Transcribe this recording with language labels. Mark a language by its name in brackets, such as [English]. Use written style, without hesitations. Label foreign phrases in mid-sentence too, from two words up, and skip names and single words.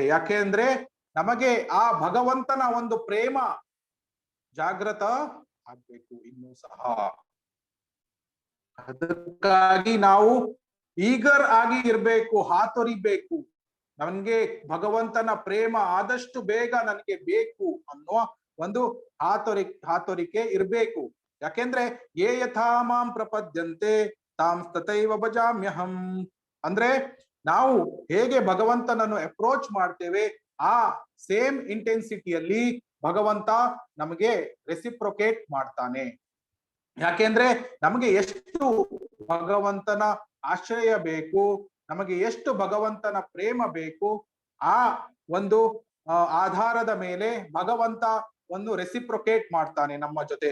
[Kannada] ಯಾಕೆ ಅಂದ್ರೆ ನಮಗೆ ಆ ಭಗವಂತನ ಒಂದು ಪ್ರೇಮ ಜಾಗೃತ ಆಗ್ಬೇಕು ಇನ್ನೂ ಸಹ. ಅದಕ್ಕಾಗಿ ನಾವು ಈಗರ್ ಆಗಿ ಇರ್ಬೇಕು, ಹಾತೊರಿಬೇಕು. ನನ್ಗೆ ಭಗವಂತನ ಪ್ರೇಮ ಆದಷ್ಟು ಬೇಗ ನನಗೆ ಬೇಕು ಅನ್ನುವ ಒಂದು ಹಾತೊರಿಕೆ ಇರ್ಬೇಕು. ಯಾಕೆಂದ್ರೆ [Sanskrit] ಯೇ ಯಥಾ ಮಾಂ ಪ್ರಪದ್ಯಂತೆ ತಾಂ ತಥೈವ ಭಜಾಮ್ಯಹಂ [Kannada] ಅಂದ್ರೆ ನಾವು ಹೇಗೆ ಭಗವಂತನನ್ನು ಅಪ್ರೋಚ್ ಮಾಡ್ತೇವೆ ಆ [English] same intensity [Kannada] ಭಗವಂತ ನಮಗೆ ರೆಸಿಪ್ರೊಕೇಟ್ ಮಾಡ್ತಾನೆ. ಯಾಕೆಂದ್ರೆ ನಮಗೆ ಎಷ್ಟು ಭಗವಂತನ ಆಶ್ರಯ ಬೇಕು, ನಮಗೆ ಎಷ್ಟು ಭಗವಂತನ ಪ್ರೇಮ ಬೇಕು, ಆ ಒಂದು ಆಧಾರದ ಮೇಲೆ ಭಗವಂತ ಒಂದು ರೆಸಿಪ್ರೊಕೇಟ್ ಮಾಡ್ತಾನೆ ನಮ್ಮ ಜೊತೆ.